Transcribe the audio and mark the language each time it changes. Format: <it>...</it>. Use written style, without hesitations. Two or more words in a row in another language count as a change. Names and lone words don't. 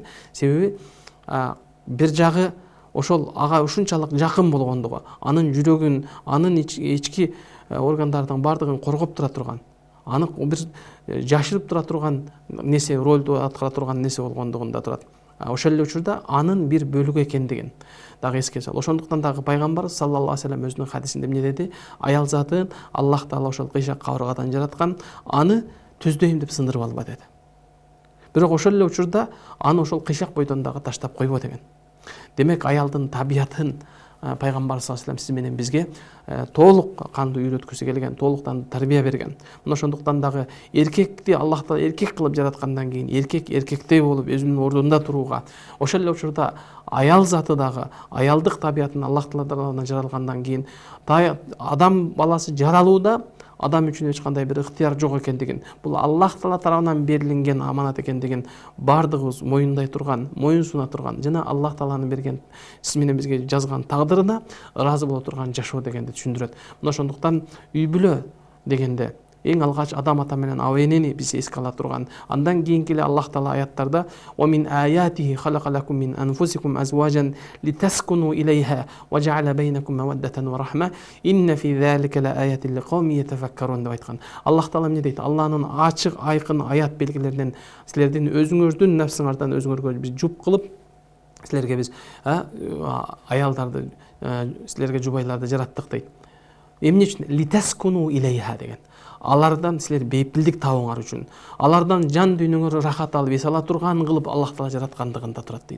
<ky>Себеби бир жагы ошол ага ушунчалык жакын болгондугу, анын жүрөгүн, анын ички органдардын бардыгын коргоп тура турган, аны бир жашырып тура турган нерсе, ролду аткара турган нерсе болгондугунда турат. Ошол эле учурда анын бир бөлүгү экендигин дагы эске сал. Ошондуктан дагы пайгамбар</ky> <ar>صلى الله عليه وسلم</ar> <ky>өзүнүн хадисинде эмне деди? Аял затын Аллах Таала ошол кыйшак кабыргадан жараткан, аны түздөйм деп сындырып алба деди. Бирок ошол эле учурда аны ошол кыйшак бойдон дагы таштап койбо деген. Демек аялдын табиятын пайгамбар</ky> <ar>صلى الله عليه وسلم</ar> <ky>сиз менен бизге толук кандуу үйрөткүсү келген, толуктан тарбия берген. Мына ошондуктан дагы эркекти Аллах Таала эркек кылып жараткандан кийин эркек эркектей болуп өзүнүн ордунда турууга, ошол эле учурда аял заты дагы аялдык табиятын Аллах Тааладан жаралгандан кийин адам баласы жаралууда адам үчүн эч кандай бир ыктыяр жок экендигин, бул Аллах Таала тарабынан берилген аманат экендигин бардыгыбыз моюндай турган, моюн суна турган жана Аллах Тааланын берген сиз менен бизге жазган тагдырына ыраазы боло турган жашоо дегенди түшүндүрөт. Мына ошондуктан үй бүлө дегенде эң алгач адам ата менен аба энени биз эске ала турган. Андан кийинки эле Аллах Таала аяттарда</ky> <ar>"ومن آياته خلق لكم من أنفسكم أزواجا لتسكنوا إليها وجعل بينكم مودة ورحمة إن في ذلك لآيات لقوم يتفكرون"</ar> <ky>деп айткан. Аллах Таала эмне дейт? Алланын ачык айкын аят белгилеринен силердин өзүңөрдүн нафсыңардан өзүңөргө биз жуп кылып силерге биз аялдарды силерге жубайларды жараттык дейт. Эмне үчүн?</ky> <ar>لتسكنوا إليها</ar> <ky>деген. Алардан силер бейпилдик табыңар үчүн, алардан жан дүйнөңөр рахат алып эс ала турган кылып Аллах Таала жараткандыгында турат дейт.</ky>